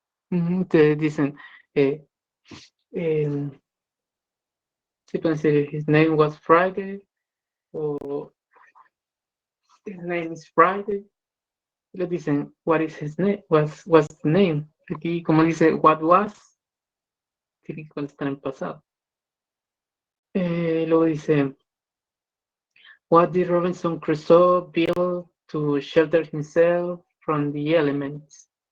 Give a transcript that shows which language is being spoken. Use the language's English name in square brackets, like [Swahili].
[Spanish] Ustedes dicen, eh, eh, sí pueden decir, [English] his name was Friday [Spanish] o [English] his name is Friday. [Spanish] Le dicen, [English] what is his name? What's the name? [Spanish] Aquí, como dice, [English] what was, [Spanish] tiene que contestar en pasado. Luego dice, [English] what did Robinson Crusoe build to shelter himself from the elements?